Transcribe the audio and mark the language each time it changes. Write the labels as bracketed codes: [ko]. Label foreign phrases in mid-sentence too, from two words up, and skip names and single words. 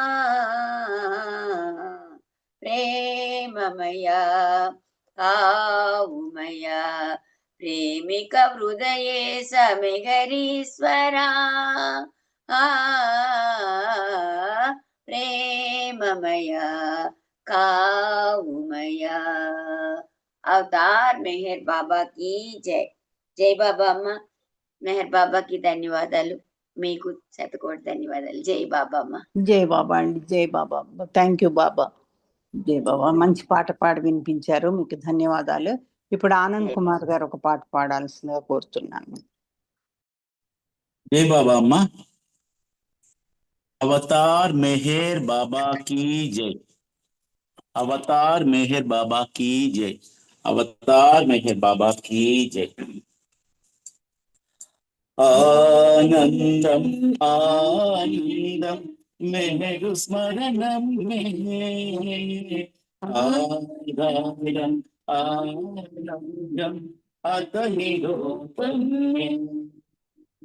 [te] ప్రేమమయ కావుమయ ప్రేమిక హృదయే సమెగరీశ్వరా ప్రేమమయ కావుమయ అవతార్ మెహర్ బాబా [hi] की जय. [te] జై బాబా అమ్మ. మెహర్ బాబాకి ధన్యవాదాలు, మీకు శతకోటి ధన్యవాదాలు. జై బాబా అమ్మ. జై బాబా అండి, జై బాబా, [en] thank you [te] బాబా. జై బాబా, మంచి పాట పాడి వినిపించారు, మీకు ధన్యవాదాలు. ఇప్పుడు ఆనంద్ కుమార్ గారు ఒక పాట పాడాల్సిందిగా కోరుతున్నాను. జై బాబా అమ్మ. [hi] अवतार मेहर बाबा की जय. अवतार मेहर बाबा की जय. अवतार मेहर बाबा की जय. [te] ఆనందం ఆనందం మెహరు స్మరణం ఆనందం ఆనందం అతని రూపం